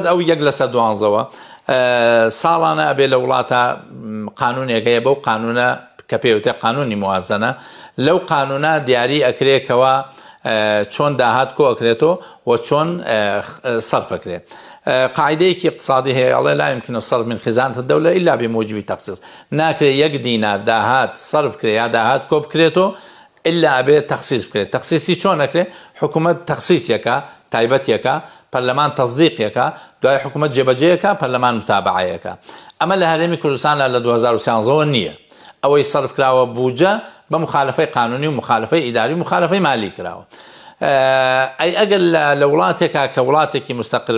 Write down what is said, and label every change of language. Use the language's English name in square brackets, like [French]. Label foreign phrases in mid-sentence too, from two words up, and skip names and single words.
[Central Kurdish] ئەو 1/12 ساڵانە ئەبێ لە وڵاتە قانونێک هەیە بەو قانونە کە پێوتێ قانونی موازنە لەو قانونە دیاری ئەکرێکەوە چۆن داهات کۆ ئەکرێتەوە و چۆن صرف ئەکرێت قاعدەیەکی اقتصادی هەیە ئەڵێ [Arabic] لا يمكن الصرف من خزانة الدولة إلا بموجب تخصيص [Central Kurdish] ناکرێ 1 دینار داهات صرف کرێ یا داهات کۆ بکرێتەوە إلا ئەبێ تەخسیص بکرێت تەخسیصی چۆن ئەکرێ حکوومەت تەخسیصیەکە تایبەتیەکە پەرلەمان تەصدیقیەکە دوای حکوومەت جێبەجێیەکە پەرلەمان متابعەیەکە ئەمە لە هەرێمی کوردستان لە 2013 نییە ئەوەی صرف کراوە بودجە بە مخالفەی قانونی و مخالفەی ئیداری و مخالفەی مالی کراوە ئەی ئەگەر لە وڵاتێکا کە وڵاتێکی مستەقر